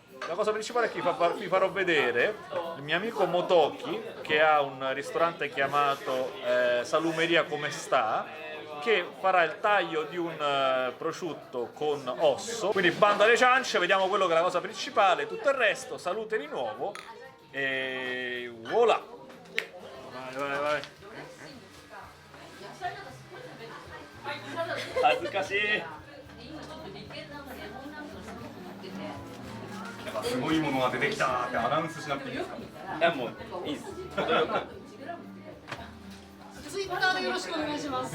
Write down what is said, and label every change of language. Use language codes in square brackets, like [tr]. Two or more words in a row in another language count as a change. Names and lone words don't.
[it] La cosa principale è che vi farò vedere il mio amico Motoki, che ha un ristorante chiamato Salumeria Come Sta, che farà il taglio di un prosciutto con osso. Quindi bando alle ciance, vediamo quello che è la cosa principale, tutto il resto, salute di nuovo e voilà! Vai. [ja] 恥ずかしい。なんかすごいものが出てきたってアナウンスしなくていいですか？いやもういいです。ツイッターでよろしくお願いします。